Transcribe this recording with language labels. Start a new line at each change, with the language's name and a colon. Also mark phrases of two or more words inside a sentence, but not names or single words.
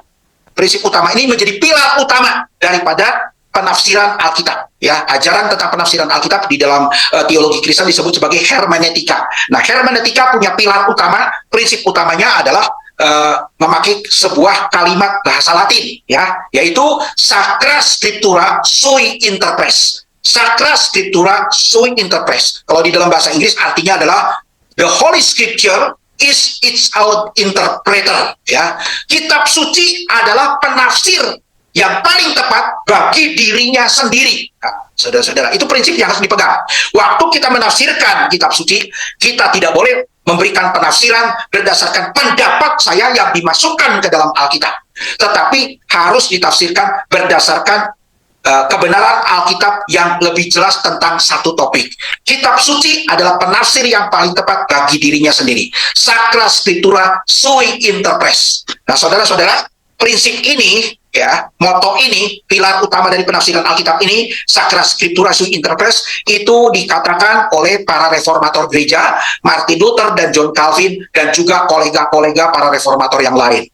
Indonesian: Prinsip utama ini menjadi pilar utama daripada penafsiran Alkitab. Ya, ajaran tentang penafsiran Alkitab di dalam teologi Kristen disebut sebagai hermeneutika. Nah, hermeneutika punya pilar utama, prinsip utamanya adalah memakai sebuah kalimat bahasa Latin, ya, yaitu
Latin: Sacra Scriptura sui interpres. Sacra Scriptura sui interpres.
Indonesian: Kalau di dalam bahasa Inggris artinya adalah
English: the Holy Scripture is its own interpreter,
Indonesian: ya. Kitab suci adalah penafsir yang paling tepat bagi dirinya sendiri. Nah, saudara-saudara, itu prinsip yang harus dipegang. Waktu kita menafsirkan kitab suci, kita tidak boleh memberikan penafsiran berdasarkan pendapat saya yang dimasukkan ke dalam Alkitab, tetapi harus ditafsirkan berdasarkan kebenaran Alkitab yang lebih jelas tentang satu topik. Kitab suci adalah penafsir yang paling tepat bagi dirinya sendiri.
Latin: Sacra Scriptura sui interpres.
Indonesian: Nah, saudara-saudara, prinsip ini, ya, moto ini, pilar utama dari penafsiran Alkitab ini,
Latin: Sacra Scriptura sui interpres,
Indonesian: itu dikatakan oleh para reformator gereja, Martin Luther dan John Calvin, dan juga kolega-kolega para reformator yang lain.